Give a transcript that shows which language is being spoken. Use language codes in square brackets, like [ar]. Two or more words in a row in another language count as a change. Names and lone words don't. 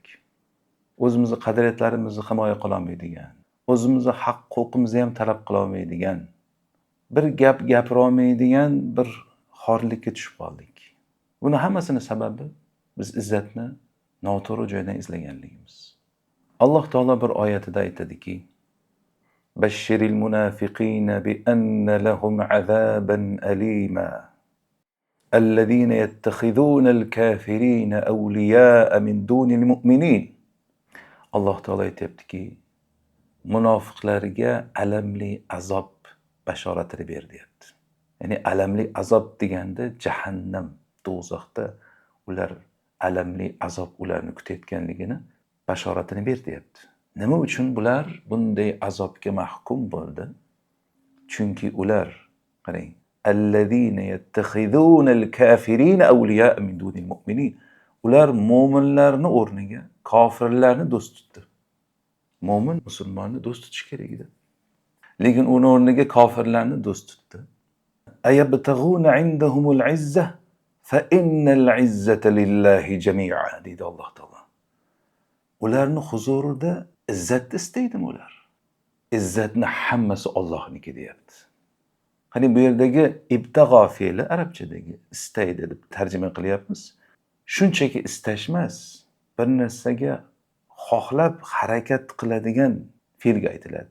[uz] O'zimizni qadriyatlarimizni himoya qila olmaydigan, o'zimizni haq-huquqimizni ham talab qila olmaydigan, bir gap gapira olmaydigan bir xorlikka tushib qoldik. Buni hammasini sababi biz izzatni noto'g'ri joydan izlaganligimiz. Alloh taolo bir oyatida aytadiki: [ar] "بشر المنافقين بأن لهم عذابا أليما. الذين يتخذون الكافرين أولياء من دون المؤمنين." [uz] Alloh taolo aytibdiki, munofiqlarga alamli azob bashoratini ber deyapti. Ya'ni alamli azob deganda jahannam, do'zaxda ular alamli azob ularni kutayotganligini bashoratini ber deyapti. Nima uchun bular bunday azobga mahkum bo'ldi? Chunki ular, qarang, [ar] الذين يتخذون الكافرين أولياء من دون المؤمنين. [uz] Ular mo'minlarni o'rniga kofirlarni do'st tutdi. Mo'min musulmonni do'st tutish kerak edi. Lekin uni o'rniga kofirlarni do'st tutdi. [ar] أيبتغون عندهم العزة فإن العزة لله جميعا [uz] deydi Alloh taolo. Ularni huzurida izzatni istaydimi ular? İzzatni hammasi Allohniki deyapti. Qani bu yerdagi ibtig'o fe'li arabchadagi istaydi deb tarjima qilyapmiz. Shunchaki istash emas, bir narsaga xohlab harakat qiladigan fe'lga aytiladi.